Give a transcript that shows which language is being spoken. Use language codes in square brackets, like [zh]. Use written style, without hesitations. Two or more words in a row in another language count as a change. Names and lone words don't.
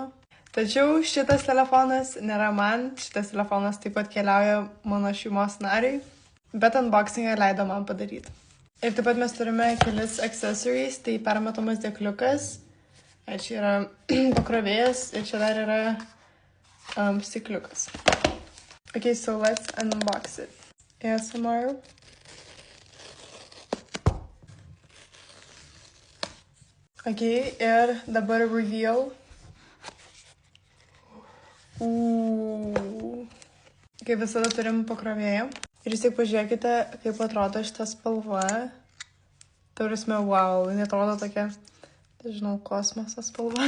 [lt] Tačiau šitas telefonas nėra man, šitas telefonas taip pat keliauja mano šeimos nariai, bet unboxingą leido man padaryti. Ir taip pat mes turime kelis accessories, tai permatomas dėkliukas. Čia yra pakrovėjas ir čia dar yra stikliukas. [en] Okay, so let's unbox it. ASMR. [lt] Okay, ir dabar reveal. Kaip visada turim pakrovėją. Ir vis tik pažiūrėkite, kaip atrodo šita spalva. Taurasme, wow, jinai atrodo tokia, žinau, kosmoso spalva.